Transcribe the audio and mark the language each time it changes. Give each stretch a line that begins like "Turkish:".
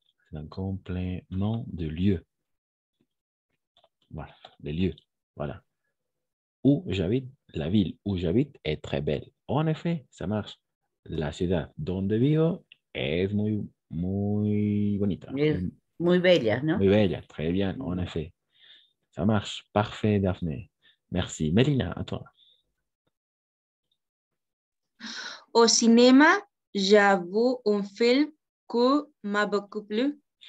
French: C'est un complément de lieu. Voilà, des lieux. Voilà. Où j'habite, la ville où j'habite est très belle. En effet, ça marche.
Spanish: La ciudad donde vivo es muy bonita. Es muy bella, ¿no? Muy bella,
French: très bien, en effet. Ça marche. Parfait, Daphné. Merci. Mélina, à toi. Au cinéma, j'avoue un film que m'a beaucoup plu.